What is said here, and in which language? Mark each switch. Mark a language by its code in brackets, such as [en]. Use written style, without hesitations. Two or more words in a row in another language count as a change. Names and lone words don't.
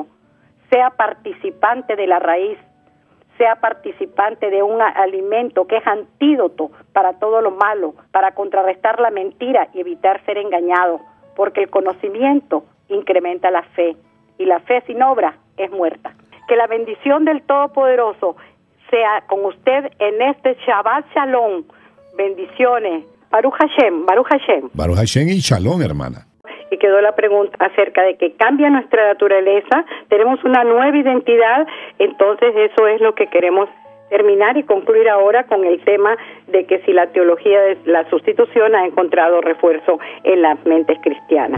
[es] Sea participante de la raíz. Sea participante de un alimento que es antídoto para todo lo malo, para contrarrestar la mentira y evitar ser engañado. Porque el conocimiento incrementa la fe. Y la fe sin obra es muerta. Que la bendición del Todopoderoso sea con usted en este [he] שבת שלום. [es] Bendiciones. [he] ברוך השם, ברוך השם. ברוך השם [es] y Shalom, hermana. Y quedó la pregunta acerca de que cambia nuestra naturaleza, tenemos una nueva identidad, entonces eso es lo que queremos terminar y concluir ahora con el tema de que si la teología de la sustitución ha encontrado refuerzo en las mentes cristianas.